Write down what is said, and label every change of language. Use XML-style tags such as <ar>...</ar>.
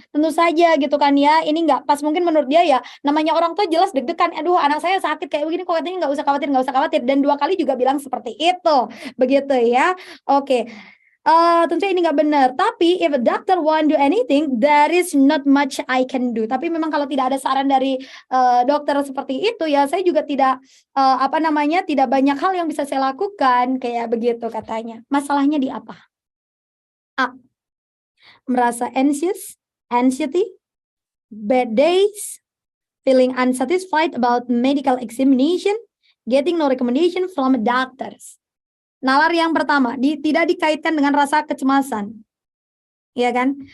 <id>Tentu saja gitu kan ya, ini nggak pas. Mungkin menurut dia ya, namanya orang tua jelas deg-degan. Aduh, anak saya sakit kayak begini, kok katanya nggak usah khawatir, nggak usah khawatir. Dan 2 kali juga bilang seperti itu, begitu ya. Oke. Tentu ini nggak benar.</id> <en>Tapi if a doctor won't do anything, there is not much I can do.</en> <id>Tapi memang kalau tidak ada saran dari dokter seperti itu ya, saya juga tidak tidak banyak hal yang bisa saya lakukan kayak begitu katanya. Masalahnya di apa? A.</id> <en>Merasa anxiety, bad days, feeling unsatisfied about medical examination, getting no recommendation from doctors.</en> <id>Nalar yang pertama, tidak dikaitkan dengan rasa kecemasan. Ya kan?</id>